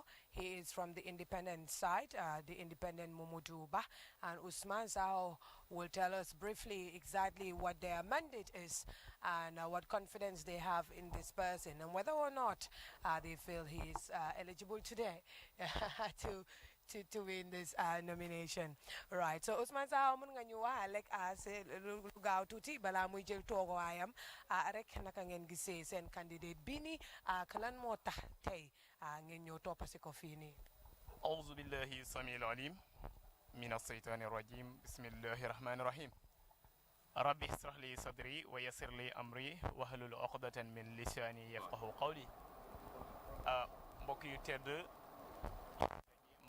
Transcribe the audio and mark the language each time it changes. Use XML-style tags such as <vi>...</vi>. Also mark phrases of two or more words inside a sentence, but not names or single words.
<en>He is from the independent side, the independent Momodou Bah, and Usman Saho will tell us briefly exactly what their mandate is and what confidence they have in this person and whether or not they feel he is eligible today to win this nomination. Right.</en> <wo>So Usman Saho mun nga ñu wax rek lu gaaw tuuti bala muy jël toogaayam rek naka ngeen gisee seen candidate bi ni lan moo tax tey ngeen ñëw toppasi ko fii nii.</wo> <ar>أعوذ بالله السميع العليم من الشيطان الرجيم بسم الله الرحمن الرحيم ربي اشرح لي صدري ويسر لي أمري واحلل عقدة من لساني يفقهوا قولي</ar> <wo>mbokk yu tedd maa</wo>